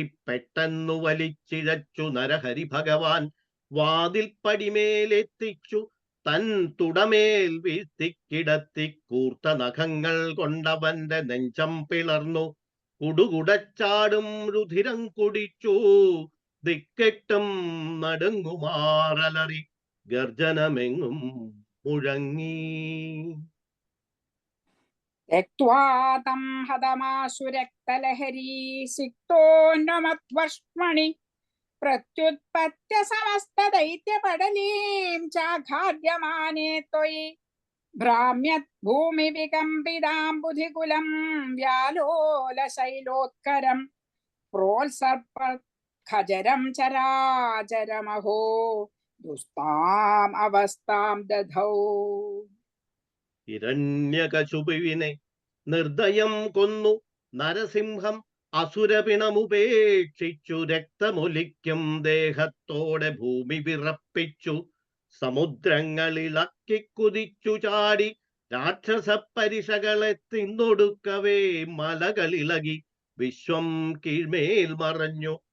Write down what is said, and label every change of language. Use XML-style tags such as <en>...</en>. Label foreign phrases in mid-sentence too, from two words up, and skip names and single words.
<ml>പെട്ടെന്നു വലിച്ചിഴച്ചു നരഹരി ഭഗവാൻ വാതിൽ പടിമേലെത്തിച്ചു തൻ തുടമേൽ വീഴ്ത്തിക്കിടത്തി കൂർത്ത നഖങ്ങൾ കൊണ്ടവന്റെ നെഞ്ചം പിളർന്നു കുടുകുടച്ചാടും രുധിരം കുടിച്ചു ദിക്കെട്ടും നടുങ്ങുമാറലറി ഗർജനമെങ്ങും മുഴങ്ങി.</ml> <sa>त्यक्त्वा तं हतमाशुरक्तलहरी सिक्तोऽन्वमध्वर्ष्मणि प्रत्युत्पत्य समस्तदैत्यपडलीं चाघार्यमाने त्वयि भ्राम्यत् भूमिविकम्पिताम्बुधिकुलं व्यालोलशैलोत्करं प्रोत्सर्प खजरं चराचरमहो दुस्ताम् अवस्थां दधौ.</sa> <ml>ഹിരണ്യകശുപുവിനെ നിർദ്ദയം കൊന്നു നരസിംഹം അസുരപിണമുപേക്ഷിച്ചു രക്തമൊലിക്കും ദേഹത്തോടെ ഭൂമി വിറപ്പിച്ചു സമുദ്രങ്ങളിളക്കി കുതിച്ചു ചാടി രാക്ഷസ പരിഷകളെ തിന്നൊടുക്കവേ മലകളിളകി വിശ്വം കീഴ്മേൽ മറഞ്ഞു.</ml>